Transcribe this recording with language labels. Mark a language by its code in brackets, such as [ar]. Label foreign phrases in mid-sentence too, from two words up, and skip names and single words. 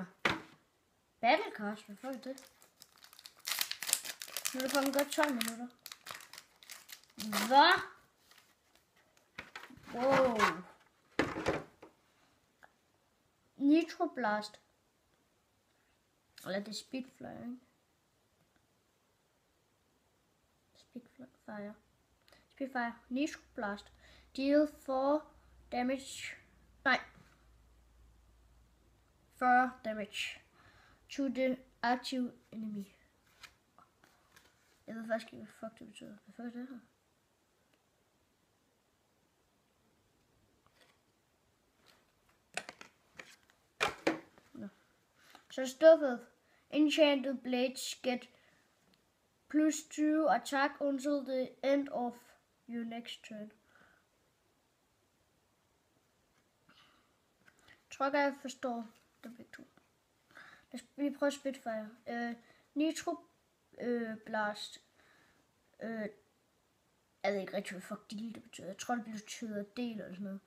[da] Battlecast, hvad fuck er det? Nu er det fucking godt 12 minutter. Hvad? Wow. Nitro Blast. Eller det er Spitfire, ikke? Spitfire. [en] Nitro Blast. Deal 4 damage. Nej. 4 damage to the active enemy. [da] Jeg ved faktisk ikke, hvad fuck det betyder. Hvad fuck er det her? Nå. Så stuffet. [en] Enchanted blades get plus 2 attack until the end of your next turn. [da] Jeg tror ikke, jeg forstår det begge to. Lad os lige prøve Spitfire. Nitro Blast. Jeg ved ikke rigtig, hvad fuck deal det betyder. Jeg tror, det betyder del eller sådan noget.